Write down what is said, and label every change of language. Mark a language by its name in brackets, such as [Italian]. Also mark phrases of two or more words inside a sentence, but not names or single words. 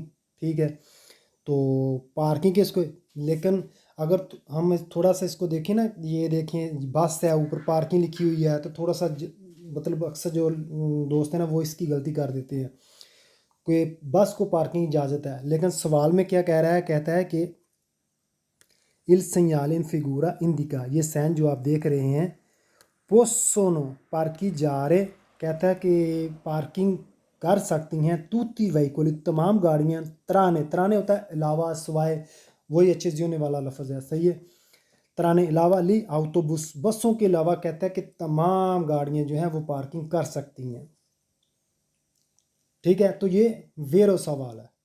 [Hindi] ठीक है, तो पार्किंग के इसको, लेकिन अगर हम थोड़ा सा इसको देखें ना, ये देखें बस है, ऊपर पार्किंग लिखी हुई है, तो थोड़ा सा मतलब अक्सर जो दोस्त हैं ना वो इसकी गलती कर देते हैं कि बस को पार्किंग इजाज़त है, लेकिन सवाल में क्या कह रहा है, कहता है कि [Italian] il segnale in figura indica, [Hindi] ये सैन जो आप देख रहे हैं, [Italian] possono parcheggiare, [Hindi] कहता है कि पार्किंग कर सकती हैं [Italian] tutti veicoli, [Hindi] तमाम गाड़ियाँ, त्राने, त्राने होता है अलावा, सिवाय, वही अच्छे से होने वाला लफ्ज़ है। सही है, त्राने अलावा, [Italian] gli autobus, [Hindi] बसों के अलावा, कहता है कि तमाम गाड़ियाँ जो हैं वो पार्किंग कर सकती हैं। ठीक है, तो ये वेरो सवाल है।